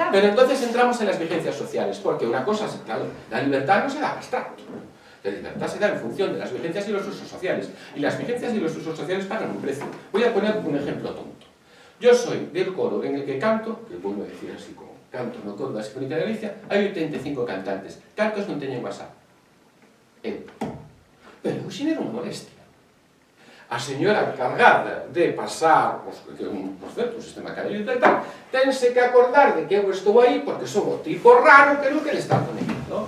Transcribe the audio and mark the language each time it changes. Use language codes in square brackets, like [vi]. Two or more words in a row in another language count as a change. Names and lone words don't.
[es] Pero entonces entramos en las vigencias sociales, porque una cosa es, claro, la libertad no se da abstracto. La libertad se da en función de las vigencias y los usos sociales. Y las vigencias y los usos sociales pagan un precio. Voy a poner un ejemplo tonto. Yo soy del coro en el que canto, que vuelvo a decir así como canto [gl] no coro da Sinfónica de Galicia, hai 85 cantantes. Cantos non teñen WhatsApp. Eu. Pero eu xenero unha molestia. A señora encargada de pasar, por certo, o sistema canalito e tal, tense que acordar de que eu estou aí porque son o tipo raro que non quere estar conectado.